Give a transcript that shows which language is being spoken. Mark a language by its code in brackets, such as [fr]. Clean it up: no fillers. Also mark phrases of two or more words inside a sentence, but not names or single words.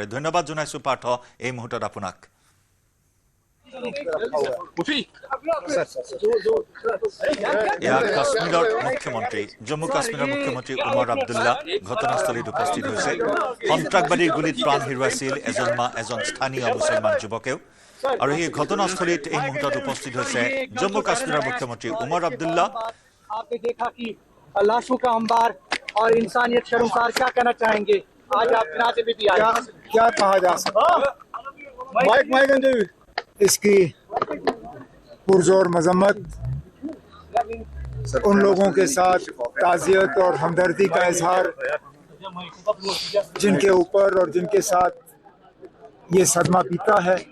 [as] ধন্যবাদ জনাইছো পাৰ্থ এই মুহূৰ্তত আপোনাক। কাশ্মীৰৰ মুখ্যমন্ত্ৰী, জম্মু কাশ্মীৰৰ মুখ্যমন্ত্ৰী উমৰ আব্দুল্লা ঘটনাস্থলীত উপস্থিত হৈছে। সন্ত্ৰাসবাদীৰ গুলীত প্ৰাণ হেৰুৱাইছিল এজন স্থানীয় মুছলমান যুৱকেও। আৰু এই ঘটনাস্থলীত এই মুহূৰ্তত উপস্থিত হৈছে জম্মু কাশ্মীৰৰ মুখ্যমন্ত্ৰী উমৰ আব্দুল্লা। [ur] اس کی پرزور مذمت، ان لوگوں کے ساتھ تعزیت اور ہمدردی کا اظہار جن کے اوپر اور جن کے ساتھ یہ صدمہ پیتا ہے.